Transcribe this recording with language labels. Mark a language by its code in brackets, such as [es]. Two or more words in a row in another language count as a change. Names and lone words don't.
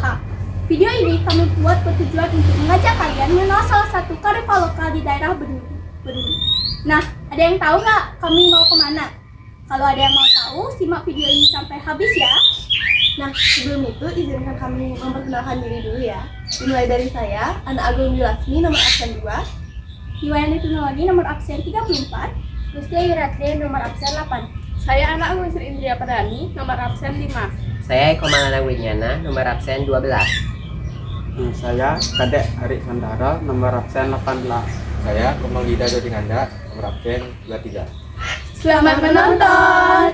[id] Video ini kami buat bertujuan untuk mengajak kalian mengenal salah satu karnaval lokal di daerah Bedulu. Nah, ada yang tahu nggak kami mau kemana? Kalau ada yang mau tahu, simak video ini sampai habis ya. Nah, sebelum itu izinkan kami memperkenalkan diri dulu ya. Dimulai dari saya, Ana Agung Wilasmi, nomor absen 2. Iwayani Tunawani, nomor absen 34. Mustia Yuratri, nomor absen 8. Saya Anak Agung Sri Indria Padani, nomor absen 5. Saya Eko Malana Winyana, nomor absen 12. Saya Kadek Hari Sandara, nomor absen 18. Saya Komal Gida Dodinganda, nomor absen 23. Selamat menonton!